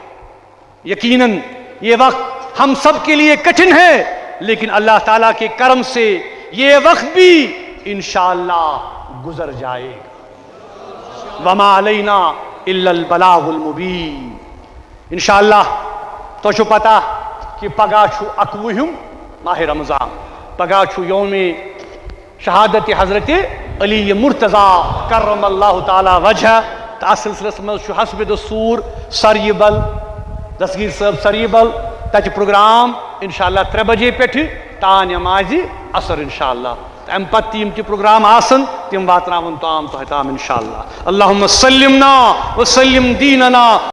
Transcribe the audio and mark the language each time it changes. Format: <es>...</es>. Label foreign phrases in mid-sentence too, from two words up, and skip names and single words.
<ur>یقیناً یہ وقت ہم سب کے لیے کٹھن ہے، لیکن اللہ تعالیٰ کے کرم سے یہ وقت بھی انشاءاللہ گزر جائے گا۔</ur> <ar>وما علینا الا البلاغ المبین۔</ar> <ks>انشاءاللہ تو چھو پتا کہ پگا چھو اکوہم ماہ رمضان، پگا چھو یوم شہادت حضرت علی مرتضیٰ</ks> <ar>کرم اللہ تعالی وجہ۔</ar> <ks>تا سلسلس مز چھو حسب دستور سریبل دستگیر صاحب سریبل تچ پروگرام انشاءاللہ 3 بجے پیٹھ تا نماز عصر انشاءاللہ۔ ام پتہ تیم تہ پروگرام آسن تم واتناون تام تہ تام انشاءاللہ۔</ks> <ar>اللہم سلمنا وسلم دیننا</ar>